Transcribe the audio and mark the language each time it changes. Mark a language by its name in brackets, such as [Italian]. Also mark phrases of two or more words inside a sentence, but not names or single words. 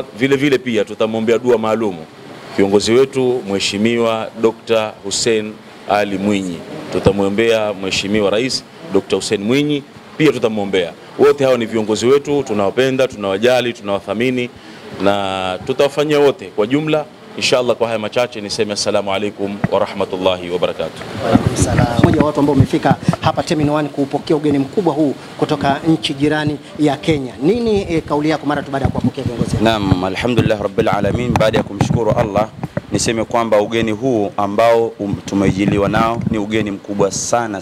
[Swahili] Vile pia tutamwombea dua maalumu kiongozi wetu Mheshimiwa Dr. Hussein Ali Mwinyi. Tutamwombea Mheshimiwa Rais Dr. Hussein Mwinyi, pia tutamwombea. Wote hao ni viongozi wetu, tunawapenda, tunawajali, tunawathamini na tutawafanyia wote kwa jumla. Inshallah, kwa haya machache niseme [Arabic] السلام عليكم ورحمة الله وبركاته. وعليكم السلام. [Swahili] Mmoja wa watu ambao umefika hapa Terminal 1 kuupokea ugeni mkubwa huu kutoka nchi jirani ya Kenya. Nini kauli yako mara tu baada ya kuwapokea viongozi? Naam, [Arabic] الحمد لله رب العالمين. [Swahili] Baada ya kumshukuru Allah, niseme kwamba ugeni huu ambao tumejiliwa nao ni ugeni mkubwa sana.